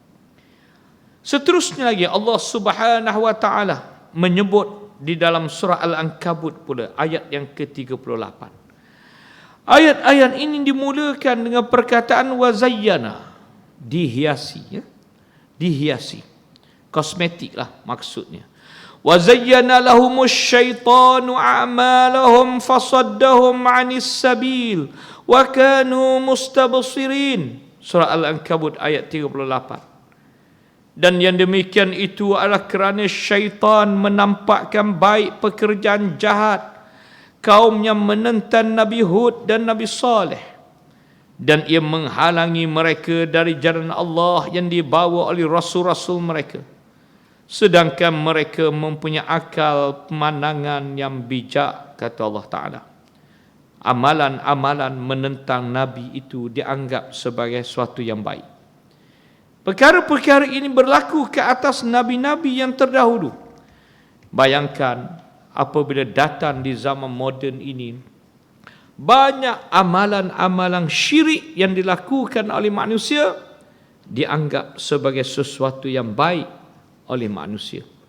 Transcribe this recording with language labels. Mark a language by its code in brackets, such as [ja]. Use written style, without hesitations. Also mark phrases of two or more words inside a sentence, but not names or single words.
[ms] Seterusnya lagi Allah [ar] سبحانه وتعالى [ms] menyebut di dalam surah Al-Ankabut pula ayat yang ke-38. Ayat-ayat ini dimulakan dengan perkataan wazayyana, dihiasi, ya? Dihiasi. Kosmetik lah maksudnya. [ar] وزين لهم الشيطان أعمالهم فصدهم عن السبيل وكانوا مستبصرين. [ms] Surah Al-Ankabut ayat 38. Dan yang demikian itu adalah kerana syaitan menampakkan baik pekerjaan jahat kaum yang menentang Nabi Hud dan Nabi Saleh, dan ia menghalangi mereka dari jalan Allah yang dibawa oleh rasul-rasul mereka, sedangkan mereka mempunyai akal pemandangan yang bijak. Kata Allah Ta'ala, amalan-amalan menentang Nabi itu dianggap sebagai sesuatu yang baik. Perkara-perkara ini berlaku ke atas Nabi-Nabi yang terdahulu. Bayangkan apabila datang di zaman moden ini, banyak amalan-amalan syirik yang dilakukan oleh manusia dianggap sebagai sesuatu yang baik oleh manusia.